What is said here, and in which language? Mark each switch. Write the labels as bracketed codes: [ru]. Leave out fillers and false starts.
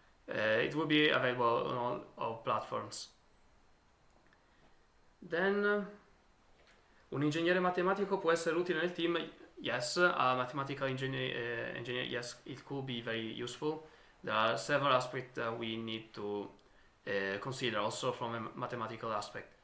[en] It will be available on all our platforms. Then, [it] un ingegnere matematico può essere utile nel team? [en] Yes, a mathematical engineer, yes, it could be very useful. There are several aspects that we need to consider also from a mathematical aspect.